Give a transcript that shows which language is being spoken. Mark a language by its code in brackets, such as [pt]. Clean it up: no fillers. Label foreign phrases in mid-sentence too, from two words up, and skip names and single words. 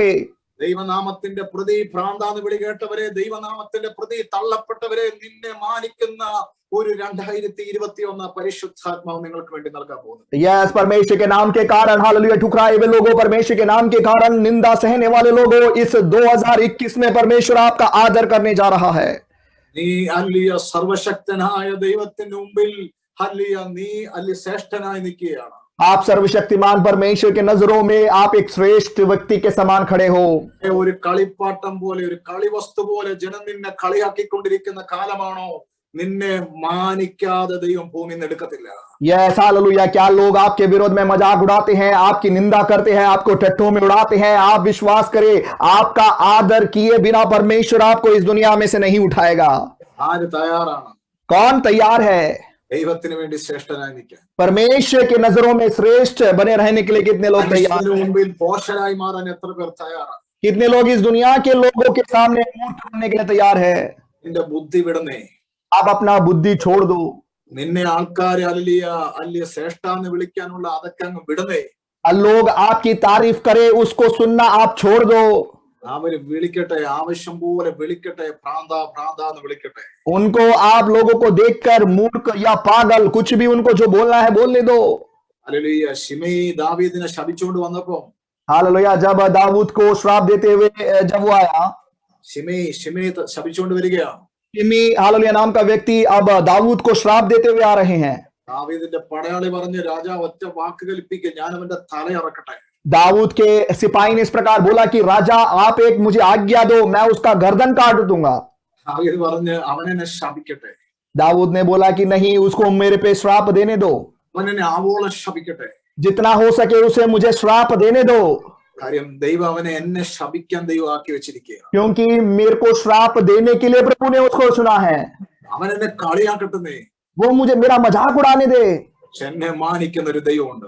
[ml] ദൈവനാമത്തിന്റെ പ്രതി ഭ്രാന്താന്ന് വിളി കേട്ടവരെ, ദൈവനാമത്തിന്റെ പ്രതി തള്ളപ്പെട്ടവരെ, നിന്നെ മാനിക്കുന്ന ഒരു 2021 പരിശുദ്ധാത്മാവ് നിങ്ങൾക്ക് വേണ്ടി നൽകാൻ പോകുന്നു. [hi] यस, परमेश्वर के नाम के कारण हालेलुया ठुकराए हुए लोगों, परमेश्वर के नाम के कारण निंदा सहने वाले लोगों, इस 2021 में परमेश्वर आपका आदर करने जा रहा है। [ml] നീ അല്ലിയ സർവശക്തനായ ദൈവത്തിന്റെ മുമ്പിൽ അല്ലിയ നീ അല്ലിയ ശ്രേഷ്ഠനായി നിൽക്കുകയാണ്. [hi] आप सर्वशक्तिमान परमेश्वर के नजरों में आप एक श्रेष्ठ व्यक्ति के समान खड़े हो। [ml] ഒരു കളിപ്പാട്ടം പോലെ, ഒരു കളിവസ്തു പോലെ ജനം നിന്നെ കളിയാക്കിക്കൊണ്ടിരിക്കുന്ന കാലമാണോ? നിന്നെ മാനിക്കാതെ ദൈവം ഭൂമിയിൽ നിന്ന് എടുക്കത്തില്ല. [hi] यस हालेलुया, क्या लोग आपके विरोध में मजाक उड़ाते हैं, आपकी निंदा करते हैं, आपको टट्टों में उड़ाते हैं, आप विश्वास करें, आपका आदर किए बिना परमेश्वर आपको इस दुनिया में से नहीं उठाएगा। [ml] ആര് തയ്യാറാണ് [hi] कौन तैयार है [ml] ദൈവത്തിന് വേണ്ടി ശ്രേഷ്ഠനായി നിൽക്കാൻ? [hi] परमेश्वर की नजरों में श्रेष्ठ बने रहने के लिए? कितने लोग तैयार [ml] മനുഷ്യന്റെ [hi] हैं? [ml] മുമ്പിൽ പോഷരായി മാറാൻ എത്ര പേർ തയ്യാറാണ്? [hi] कितने लोग इस दुनिया के लोगों के सामने मूर्ख बनने के लिए तैयार है? [ml] നിന്റെ ബുദ്ധി വിടുന്നേ. [hi] आप अपना बुद्धि छोड़ दो। [ml] നിന്നെ ആൾക്കാരെ അല്ലിയ ശ്രേഷ്ഠാന്ന് വിളിക്കാനുള്ള അതൊക്കെ അങ്ങ് വിടുന്നേ. [hi] लोग आपकी तारीफ करे, उसको सुनना आप छोड़ दो। [ml] അവര് വിളിക്കട്ടെ, ആവശ്യം പോലെ വിളിക്കട്ടെ, ഭ്രാന്താന്ന് വിളിക്കട്ടെ. [hi] उनको आप लोगों को देखकर मूर्ख या पागल कुछ भी उनको जो बोलना है बोलने दो। [ml] ഹല്ലേലൂയ. ശിമെയി ദാവീദിനെ ശപിച്ചുകൊണ്ട് വന്നപ്പോ, [hi] हालेलुया, जब दाऊद को श्राप देते हुए जब वो आया, [ml] ശിമെയി ശപിച്ചുകൊണ്ട് വരികയാ. [hi] शिमी हालेलुया नाम का व्यक्ति अब दाऊद को श्राप देते हुए आ रहे हैं। [ml] ദാവീദിന്റെ പടയാളി പറഞ്ഞ്, രാജാവ് ഒറ്റ വാക്ക് കൽപ്പിക്കുക, ഞാൻ അവന്റെ തല ഇറക്കട്ടെ. [hi] दाऊद के सिपाही ने इस प्रकार बोला कि राजा आप एक मुझे आज्ञा दो, मैं उसका गर्दन काट दूंगा। [ml] ദാവീദ് പറഞ്ഞ്, അവനെന്നെ ശപിക്കട്ടെ, [hi] दाऊद ने बोला कि नहीं, उसको मेरे पे श्राप देने दो, [ml] അവനെന്നെ ആവോളം ശപിക്കട്ടെ. [hi] जितना हो सके उसे मुझे श्राप देने दो, [ml] കാര്യം ദൈവം അവനെ എന്നെ ശപിക്കാൻ ദൈവം ആക്കി വെച്ചിരിക്കുക. [hi] क्योंकि मेरे को श्राप देने के लिए प्रभु ने उसको चुना है। [ml] അവൻ എന്നെ കളിയാക്കട്ടെ, [hi] वो मुझे मेरा मजाक उड़ाने दे, [ml] പക്ഷെ എന്നെ മാനിക്കുന്ന ഒരു ദൈവമുണ്ട്.